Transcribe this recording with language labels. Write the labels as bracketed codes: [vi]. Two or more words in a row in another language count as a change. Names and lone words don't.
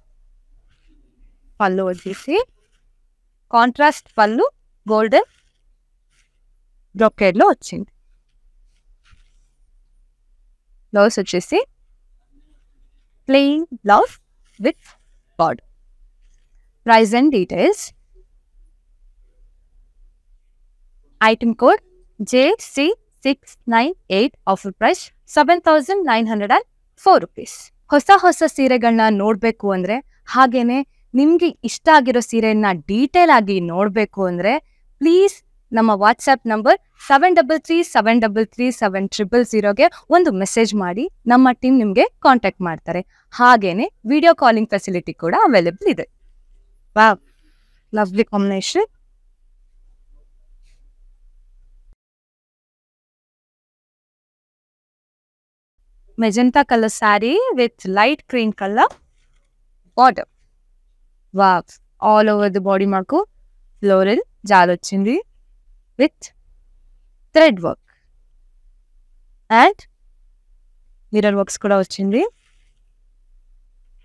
[te] పళ్ళు వచ్చేసి కాంట్రాస్ట్ పళ్ళు గోల్డెన్ బ్రొకేడ్లో వచ్చింది. [en] బ్లౌజ్ వచ్చేసి plain blouse with border. Price and details. Item code JC698. Offer price 7,904 rupees. [kn] ಹೊಸ ಸೀರೆಗಳನ್ನ ನೋಡಬೇಕು ಅಂದರೆ, ಹಾಗೇನೆ ನಿಮಗೆ ಇಷ್ಟ ಆಗಿರೋ ಸೀರೆಯನ್ನ ಡೀಟೇಲ್ ಆಗಿ ನೋಡಬೇಕು ಅಂದರೆ ಪ್ಲೀಸ್ ನಮ್ಮ ವಾಟ್ಸ್ಆ್ಯಪ್ ನಂಬರ್ 7337337000ಗೆ ಒಂದು ಮೆಸೇಜ್ ಮಾಡಿ, ನಮ್ಮ ಟೀಮ್ ನಿಮಗೆ ಕಾಂಟ್ಯಾಕ್ಟ್ ಮಾಡ್ತಾರೆ. ಹಾಗೇನೆ [en] video calling facility [kn] ಕೂಡ ಅವೈಲೇಬಲ್ ಇದೆ. [en] Wow, lovely combination. Magenta colour saree with light green colour border. Wow, all over the body మాకు ఫ్లోరల్ జాల్ వచ్చింది with thread work and mirror works [te] కూడా వచ్చింది.